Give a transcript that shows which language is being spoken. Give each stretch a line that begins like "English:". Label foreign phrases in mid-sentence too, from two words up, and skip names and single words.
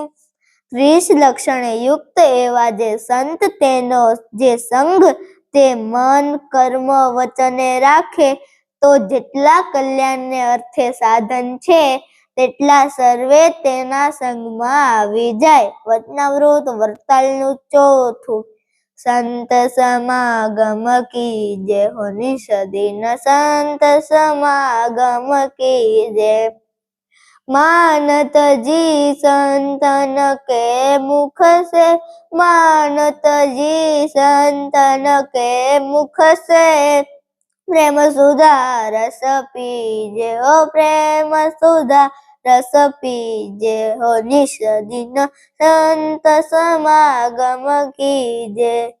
Gujarati: 30 લક્ષણે યુક્ત એવા જે સંત તેનો જે સંગ તે મન કર્મ વચને રાખે તો જેટલા કલ્યાણને અર્થે સાધન છે તેટલા સર્વે તેના સંગમાં આવી જાય. વચનામૃત વરતાલનું 4થું.
Hindi: संत समागम की जय हो निषदिन संत समागम की जय. मानत जी संतन के मुख से, मानत जी संतन के मुख से, प्रेम सुधा रस पीजे हो, प्रेम सुधा रस पीजे हो, निषदिन संत समागम कीजे.